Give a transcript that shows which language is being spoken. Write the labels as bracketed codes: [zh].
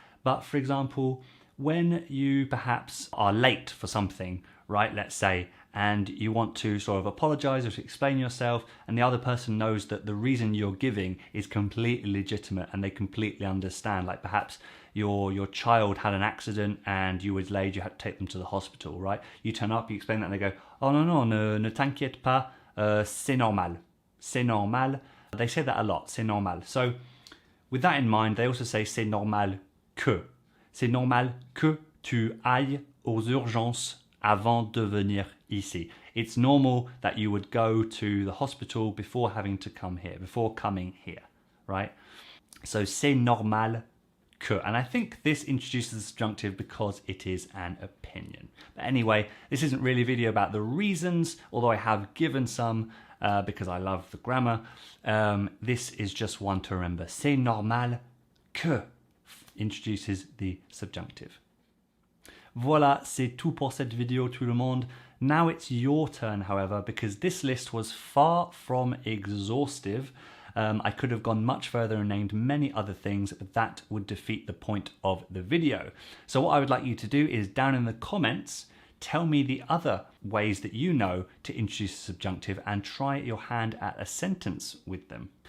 [en] But for example, when you perhaps are late for something, right, let's say, and you want to sort of apologize or to explain yourself, and the other person knows that the reason you're giving is completely legitimate and they completely understand, like perhaps your child had an accident and you were late, you had to take them to the hospital, right? You turn up, you explain that, and they go, oh no, [fr] ne t'inquiète pas, c'est normal. C'est normal. [en] They say that a lot, [fr] c'est normal. [en] So with that in mind, they also say [fr] c'est normal que. C'est normal que tu ailles aux urgences avant de venir ici. [en] It's normal that you would go to the hospital before having to come here, before coming here, right? So [fr] c'est normal que. [en] And I think this introduces the subjunctive because it is an opinion. But anyway, this isn't really a video about the reasons, although I have given some because I love the grammar. This is just one to remember. [fr] C'est normal que [en] introduces the subjunctive. [fr] Voilà, c'est tout pour cette vidéo, tout le monde. [en] Now it's your turn, however, because this list was far from exhaustive. I could have gone much further and named many other things, but that would defeat the point of the video. So what I would like you to do is down in the comments, tell me the other ways that you know to introduce a subjunctive and try your hand at a sentence with them.